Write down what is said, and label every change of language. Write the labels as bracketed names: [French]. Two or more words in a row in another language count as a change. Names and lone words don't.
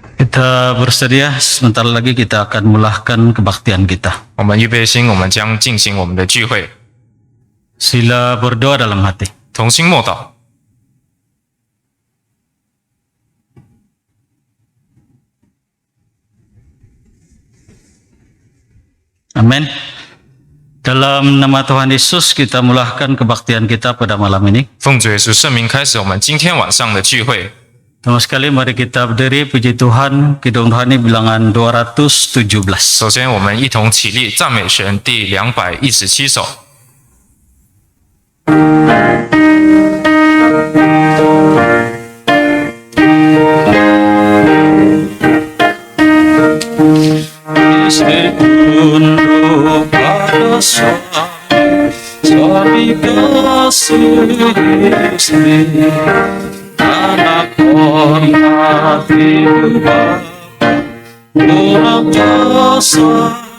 [Indonesian] Kita bersedia, sebentar lagi kita akan mulahkan kebaktian kita. [Chinese] 我们预备心，我们将进行我们的聚会， [Indonesian] Sila berdoa dalam hati. [Chinese] 同心默祷。 [Indonesian] Amin. Dalam nama Tuhan Yesus kita mulahkan kebaktian kita pada malam ini. [Chinese] 奉主耶稣圣名开始我们今天晚上的聚会。 [Indonesian] Pertama sekali mari kita berdiri puji Tuhan, Kidung Rohani bilangan 217. [Chinese] 首先，我们一同起立赞美神第217首。 [Indonesian] Tunduk pada suami kasih istri, anak hormati Bapa, orang jasa,